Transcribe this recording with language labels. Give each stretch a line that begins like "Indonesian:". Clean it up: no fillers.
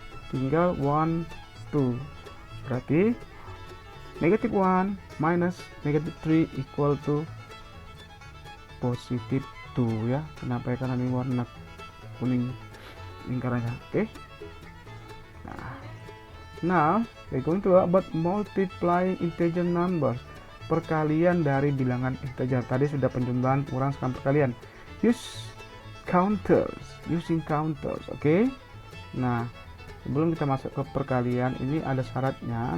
Indonesian: Tinggal 1, 2. Berarti negatif 1 minus negatif 3
English: equal to
Indonesian: positif 2 ya. Kenapa ya? Karena ini warna kuning lingkarannya. Oke.
English: Now, we're going to talk about multiplying integer numbers.
Indonesian: Perkalian dari bilangan integer. Tadi sudah penjumlahan, kurang, sekarang perkalian.
English: Use counters. Using counters. Oke.
Indonesian: Nah, sebelum kita masuk ke perkalian, ini ada syaratnya.